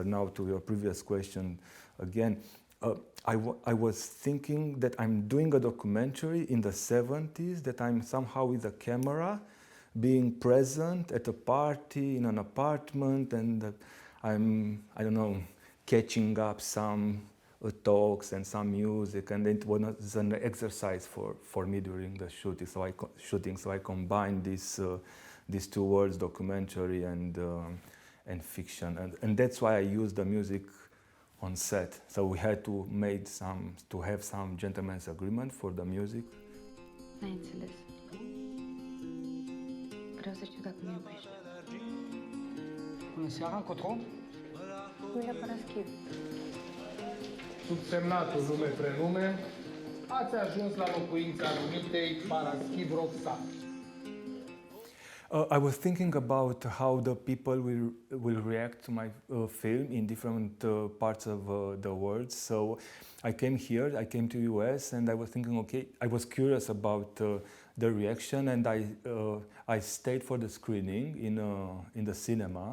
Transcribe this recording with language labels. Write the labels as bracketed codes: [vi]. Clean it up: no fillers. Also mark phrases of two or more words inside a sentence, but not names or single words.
[en] now to your previous question again, I was thinking that I'm doing a documentary in the 70s, that I'm somehow with a camera, being present at a party, in an apartment, and that I'm, I don't know, catching up some talks and some music, and it was an exercise for me during the shooting. So I combined these two words, documentary and fiction, and that's why I use the music on set. So we had to have some gentleman's agreement for the music. [ro] N-ai înțeles. Vreau să știu dacă mă iubești. Bună seara, încotro? Uite, Paraschiv. Subsemnatul nume prenume, ați ajuns la locuința numitei Paraschiv Roxana. [en] I was thinking about how the people will react to my film in different parts of the world. So I came to US, and I was thinking, okay, I was curious about the reaction, and I stayed for the screening in the cinema.